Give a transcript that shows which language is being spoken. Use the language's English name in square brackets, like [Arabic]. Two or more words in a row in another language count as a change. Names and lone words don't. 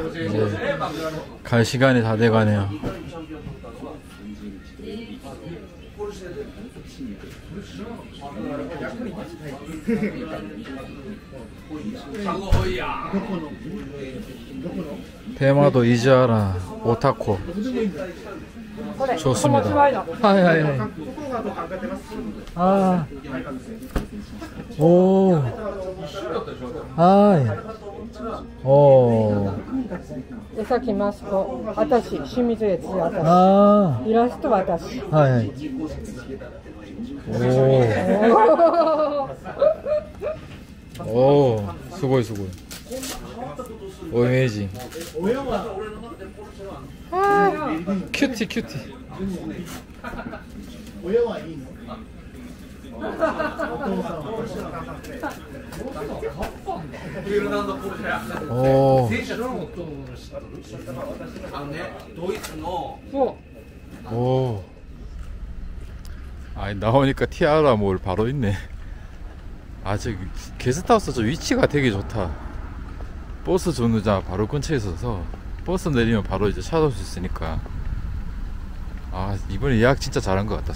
[Korean] 이제 갈 시간이 다 돼가네요. 대마도 이즈하라 오타코 좋습니다. 하이하이. 아, 오, 하이. 오. [Japanese] 江崎マスコ、私、清水悦、私、あイラスト私。あ、はいはい。おお、すごいすごい。お、イメージ。キュッティキュッティ。親はいいの？おー 오. [Korean] 아니, 나오니까 티아라 몰 바로 있네. 아, 저기 게스트하우스 저 위치가 되게 좋다. 버스 정류장 바로 근처에 있어서 버스 내리면 바로 이제 찾아올 수 있으니까. 아, 이번에 예약 진짜 잘한 것 같다.